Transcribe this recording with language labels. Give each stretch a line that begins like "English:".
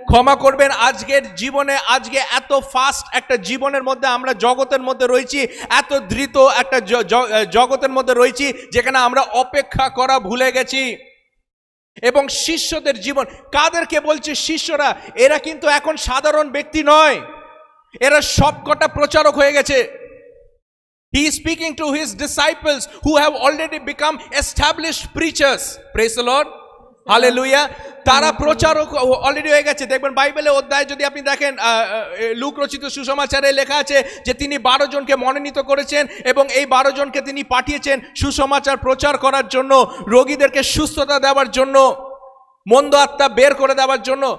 Bangla: ক্ষমা করবেন, আজকের জীবনে, আজকে এত ফাস্ট একটা জীবনের মধ্যে আমরা জগতের মধ্যে রয়েছি, এত দ্রুত একটা জগতের মধ্যে রয়েছি যেখানে আমরা অপেক্ষা করা ভুলে গেছি। এবং শিষ্যদের জীবন, কাদেরকে বলছে শিষ্যরা? এরা কিন্তু এখন সাধারণ ব্যক্তি নয়, এরা সবকটা প্রচারক হয়ে গেছে।
English: He is speaking to his disciples who have already become established preachers. Praise the Lord.
Bangla: Hallelujah. তারা প্রচারক অলরেডি হয়ে গেছে। দেখবেন বাইবেলের অধ্যায় যদি আপনি দেখেন, লূক রচিত সুসমাচারে লেখা আছে যে তিনি 12 জনকে মনোনীত করেছেন এবং এই 12 জনকে তিনি পাঠিয়েছেন সুসমাচার প্রচার করার জন্য, রোগীদেরকে সুস্থতা দেওয়ার জন্য, মন্দ আত্মা বের করে দেওয়ার জন্য।